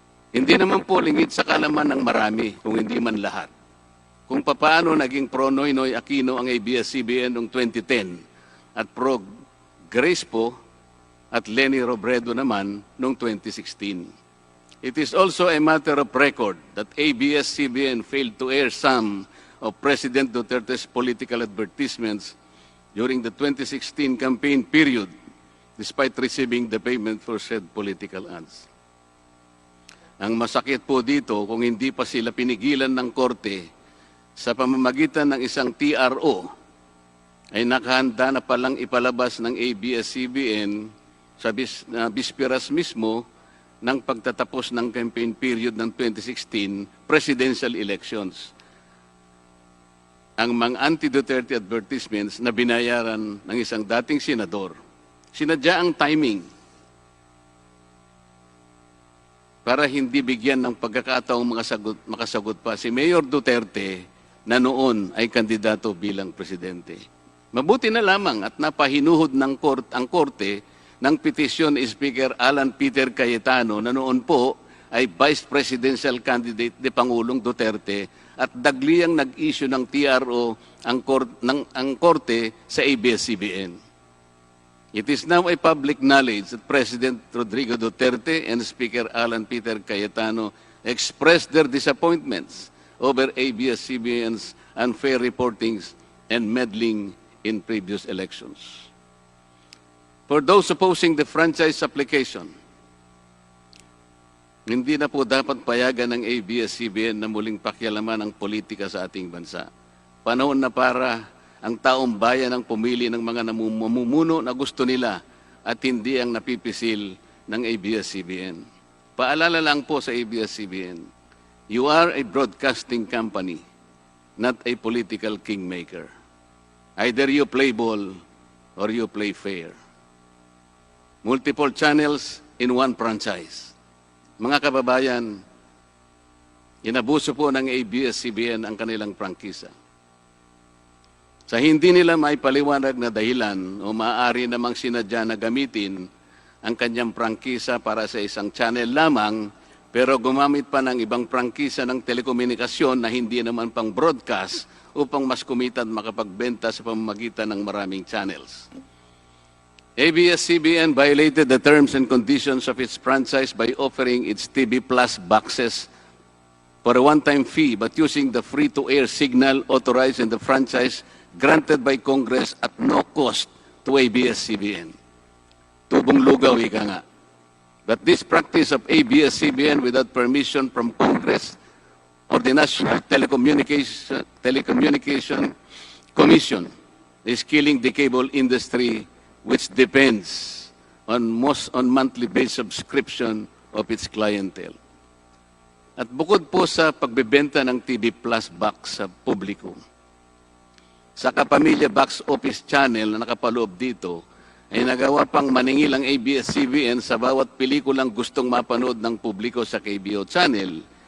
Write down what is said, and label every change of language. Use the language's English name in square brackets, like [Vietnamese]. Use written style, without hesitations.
[Filipino] Hindi naman po lingid sa kalaman ng marami, kung hindi man lahat, kung paano naging pro-Noynoy Aquino ang ABS-CBN noong 2010 at pro-Grace po at Lenny Robredo naman noong 2016. [English] It is also a matter of record that ABS-CBN failed to air some of President Duterte's political advertisements during the 2016 campaign period, despite receiving the payment for said political ads. [Filipino] Ang masakit po dito, kung hindi pa sila pinigilan ng korte sa pamamagitan ng isang TRO, ay nakahanda na palang ipalabas ng ABS-CBN sa bisperas mismo ng pagtatapos ng campaign period ng 2016 presidential elections. Ang mga anti-Duterte advertisements na binayaran ng isang dating senador, sinadya ang timing para hindi bigyan ng pagkakataong makasagot pa si Mayor Duterte na noon ay kandidato bilang presidente. Mabuti na lamang at napahinuhod ng ang korte ng petisyon ni Speaker Alan Peter Cayetano na noon po ay Vice Presidential Candidate ni Pangulong Duterte at dagliang nag-issue ng TRO ang korte sa ABS-CBN. [English] It is now a public knowledge that President Rodrigo Duterte and Speaker Alan Peter Cayetano expressed their disappointments over ABS-CBN's unfair reportings and meddling in previous elections. For those opposing the franchise application, [Filipino] hindi na po dapat payagan ng ABS-CBN na muling pakialaman ang politika sa ating bansa. Panahon na para ang taong bayan ang pumili ng mga namumuno na gusto nila at hindi ang napipisil ng ABS-CBN. Paalala lang po sa ABS-CBN, [English] you are a broadcasting company, not a political kingmaker. Either you play ball or you play fair. Multiple channels in one franchise. [Filipino] Mga kababayan, inabuso po ng ABS-CBN ang kanilang prangkisa. Sa hindi nila may paliwanag na dahilan o maaari namang sinadya na gamitin ang kanyang prangkisa para sa isang channel lamang, pero gumamit pa ng ibang prangkisa ng telekomunikasyon na hindi naman pang broadcast upang mas kumita at makapagbenta sa pamamagitan ng maraming channels. [English] ABS-CBN violated the terms and conditions of its franchise by offering its TV Plus boxes for a one-time fee but using the free-to-air signal authorized in the franchise granted by Congress at no cost to ABS-CBN. [Filipino] Tubong lugaw, ika nga. [English] But this practice of ABS-CBN without permission from Congress or the National Telecommunication Commission is killing the cable industry, which depends on monthly-based subscription of its clientele. [Filipino] At bukod po sa pagbebenta ng TV Plus box sa publiko, sa Kapamilya Box Office Channel na nakapaloob dito, ay nagawa pang maningil ang ABS-CBN sa bawat pelikulang gustong mapanood ng publiko sa KBO Channel.